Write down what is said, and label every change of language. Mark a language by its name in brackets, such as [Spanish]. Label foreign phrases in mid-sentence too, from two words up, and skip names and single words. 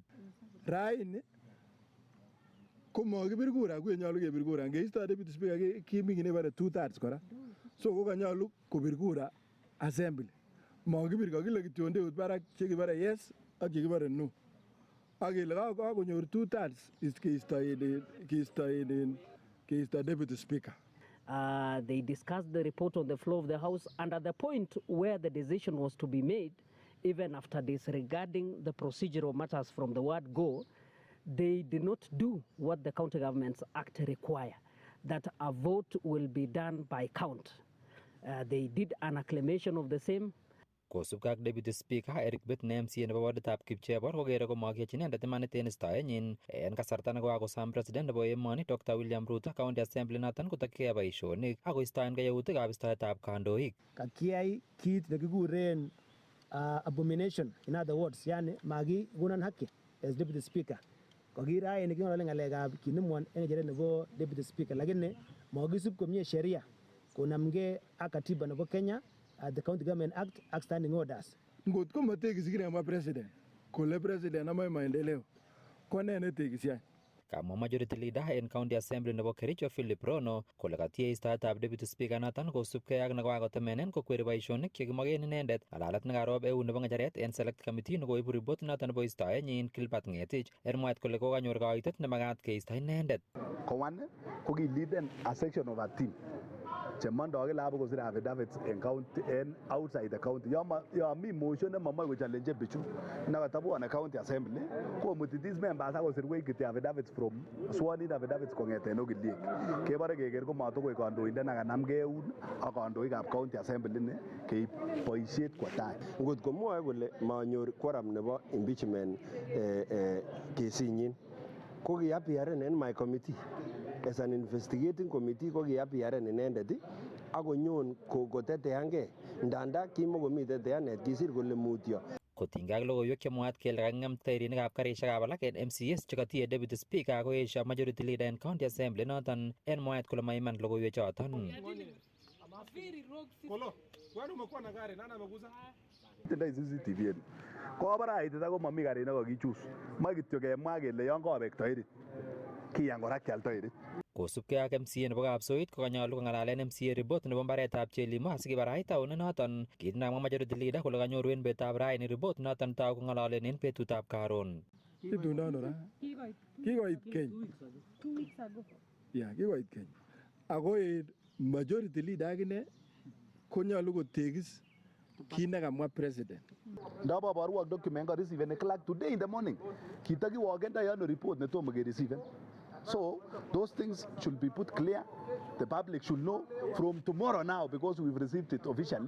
[Kalenjin] Raini komakibir kura kuye nyolu kebir kura ngeisto [English] deputy speaker [Kalenjin] kimi kit nebore 2/3 kora, so kokanyolu kobir kura assembly, makibir kakile kityo ndeut barak chekibore yes ak chekibore no, ak kele kakonyor 2/3 keisto [English] deputy speaker. They discussed the report on the floor of the House, and at the point where the decision was to be made, even after disregarding the procedural matters from the word go, they did not do what the County Governments Act require, that a vote will be done by count. They did an acclamation of the same. [Kalenjin] Kosubkei ak [English] deputy speaker [Kalenjin] Eric Bett ne MCA nebo waditab Kipchebor kokere komakiyochi inendet imanit en istoenyin en kasarta nekokakosom president nebo emoni Dr. William Ruto [English] county assembly [Kalenjin] noton kotokyigei boisionik ak koistoengei yautikab istoetab kandoik. Kakiyai kit nekikuren abomination, [English] in other words, [Kalenjin] yani makikonon haki [English] as deputy speaker. [Kalenjin] Kokiraini king'olole ng'alekab kinemwon en ng'echeret nebo [English] deputy speaker, [Kalenjin] lakini makisub komie sheria konamgei ak katiba nebo Kenya, [English] the County Government Act ak standing orders. [Kalenjin] Ngot ko matekisi kinamwa president kole president amoe maendeleo ko ne netekisi? Kamwa [English] majority leader [Kalenjin] en [English] county assembly [Kalenjin] nebo Kericho Philip Rono kole katie istoetab [English] deputy speaker [Kalenjin] noton kosubkei ak nekakotemenen kokweri boisionik chekimoken inendet ng'alalet nekarob eun nebo ng'echeret en [English] select committee [Kalenjin] nekoibu report noton nebo istoenyin Gilbert Ng'etich en mwaet kole kokanyor kaitet nemakat keisto inendet. Kowan kokiliden [English] a section of a team [Kalenjin] chemondo [Swahili] kila hapo [Kalenjin] kosir affidavits en county en [English] outside the county. [Kalenjin] Yo mi motion nemomoe kochallenge bichu nekatabwone [English] county assembly [Kalenjin] komuti [English] these members [Kalenjin] akosirwech kityo [English] affidavits from sworn in affidavits [Kalenjin] kong'eten okiliek kebore keker komatokoi kandoindet nakanamgei eun ak kandoikab [English] county assembly [Kalenjin] ni keib boisiet kwo tai. Ngot komwoe kole manyor quorum nebo impeachment kesinyin ko kiappearen en [English] my committee as an investigating committee, [Kalenjin] ko kiappearen inendet akonyon koteteangei ndanda kimokomi teteanet kisir kole mutyo. Kotinygei ak logoiwek chemwaat kele kaking'em tairinikab karisiekab alak en MCAs chekatie [English] deputy speaker [Kalenjin] koesio [English] majority leader [Kalenjin] en [English] county assembly [Kalenjin] noton en mwaet kole maiman logoiwek choton. Tindoi CCTV en kobara aitita ko mami karit nekakichus, moe kityo kemwa kele yon kobek toirit kiyan kora kial toirit. Kosubkei ak MCA nebo Kapsoit kokanyolu kong'alalen [English] MCA report [Kalenjin] nebo mbaretab Chelimo asikibarait taunet noton. Kit namwa [English] majority leader [Kalenjin] kole kanyoru en betutab raini report noton tau kong'alolen en betutab karon. Itundano ra? Kikoit keny. [English] 2 weeks ago. Yeah, [Kalenjin] kikoit keny. Ako [English] majority leader [Kalenjin] akine konyolu kotekis kit nekamwa president. Ndaboborwok document ko receive en clerk [English] today in the morning. [Kalenjin] Kitakiwokendoi ano report netomo ke receive. [English] So those things should be put clear. The public should know from tomorrow now because we've received it officially.